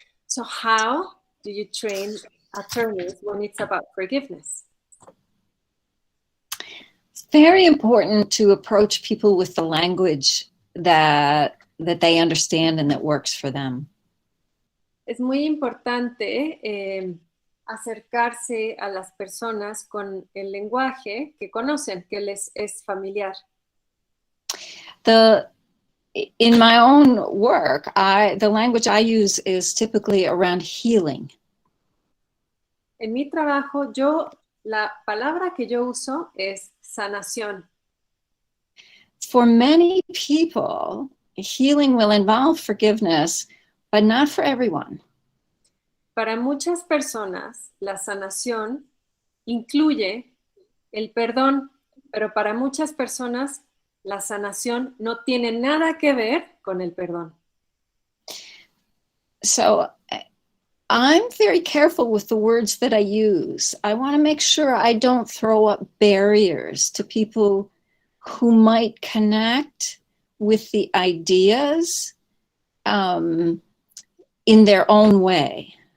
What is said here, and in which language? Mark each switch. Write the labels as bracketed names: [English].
[English] So how do you train attorneys when it's about forgiveness? It's very important to approach people with the language that they understand and that works for them. [Spanish] Es muy importante acercarse a las personas con el lenguaje que conocen, que les es familiar. [English] In my own work, the language I use is typically around healing. [Spanish] En mi trabajo, la palabra que yo uso es sanación. [English] For many people, healing will involve forgiveness, but not for everyone. [Spanish] Para muchas personas, la sanación incluye el perdón, pero para muchas personas, la sanación no tiene nada que ver con el perdón. [English] So I'm very careful with the words that I use. I want to make sure I don't throw up barriers to people who might connect with the ideas in their own way.